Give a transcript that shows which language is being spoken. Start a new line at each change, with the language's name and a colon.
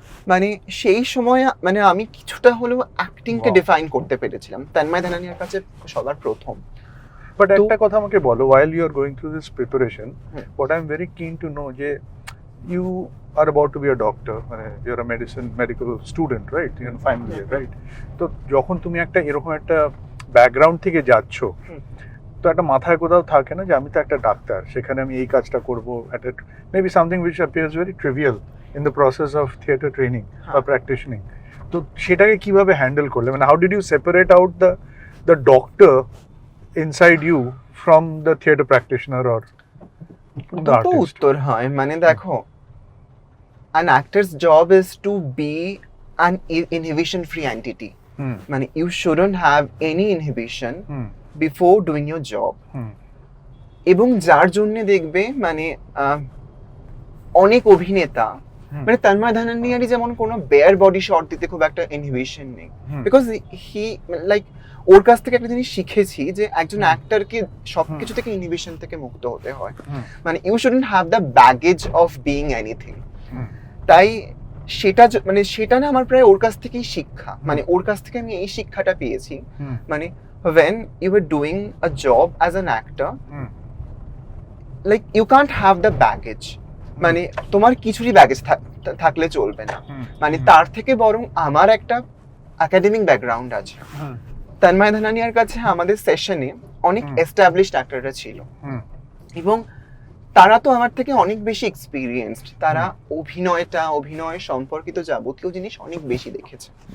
Bangla: মানে সেই সময় মানে আমি কিছুটা হলেও অ্যাক্টিংকে ডিফাইন করতে পেরেছিলাম তন্ময় ধানানির কাছে সবার প্রথম। বাট একটা কথা আমাকে বলো,
English: while you are going through this preparation, what I'm very keen to know যে you are about to be a doctor, মানে you're a medical student, right? You're in final year, right?
Bangla: তো যখন তুমি একটা এরকম একটা ব্যাকগ্রাউন্ড থেকে যাচ্ছ, তো একটা মাথায় কোথাও থাকে না যে আমি তো একটা ডাক্তার, সেখানে আমি এই কাজটা করবো,
English: Maybe something which appears very trivial in the process of theatre training or practicing.
Bangla: তো সেটাকে কিভাবে হ্যান্ডেল করলে, মানে
English: how did you separate out the doctor inside you from the theatre practitioner or the artist?
Bangla: উত্তর হয়, মানে দেখো,
English: an actor's job is to be an inhibition free entity.
Bangla: মানে
English: you shouldn't have any inhibition before doing your job.
Bangla: এবং যার জন্য দেখবে মানে অনেক অভিনেতা, মানে তন্ময় ধানানিয়ারই যেমন কোনো বেয়ার বডি শট দিতে খুব একটা ইনহিবিশন নেই,
English: because he like
Bangla: ওর কাছ থেকে একটা জিনিস শিখেছি যে একজন অ্যাক্টরকে সবকিছু থেকে ইনহিবিশন থেকে মুক্ত হতে হয়। মানে
English: You shouldn't have the baggage of being anything.
Bangla: তাই সেটা না আমার প্রায় ওর কাছ থেকেই শিক্ষা, মানে ওর কাছ থেকে আমি এই শিক্ষাটা পেয়েছি।
English: মানে when you were doing a job as an actor, like you can't have the baggage,
Bangla: মানে তোমার কিছুরই ব্যাগেজ থাকলে চলবে না। মানে তার থেকে বরং আমার একটা একাডেমিক ব্যাকগ্রাউন্ড আছে। তন্ময় ধানানিয়ার কাছে আমাদের সেশনে অনেক এস্টাবলিশড অ্যাক্টররা ছিল এবং তারা তো আমার থেকে অনেক বেশি এক্সপিরিয়েন্সড, তারা অভিনয় সম্পর্কিত যাবতীয় জিনিস অনেক বেশি দেখেছে।